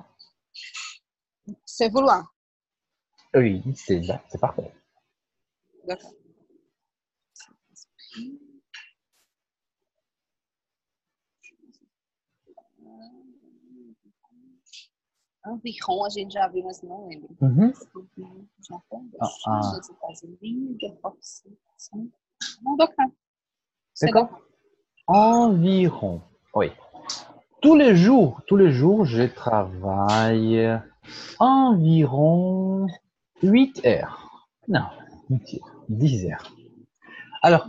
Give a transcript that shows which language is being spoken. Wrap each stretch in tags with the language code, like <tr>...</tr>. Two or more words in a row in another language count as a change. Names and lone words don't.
<fr>C'est vouloir. Oui, c'est parfait. D'accord. Environ,</fr> <pt>a gente já viu, mas não lembro. Mhm. Japão, da Ah, China, ah. dos Estados Unidos, da Rússia. Não,</pt> <fr>d'accord. C'est D'accord? Environ. Oui. Tous les jours, je travaille environ 8 heures. Non, mentira, 10 heures. Alors,</fr>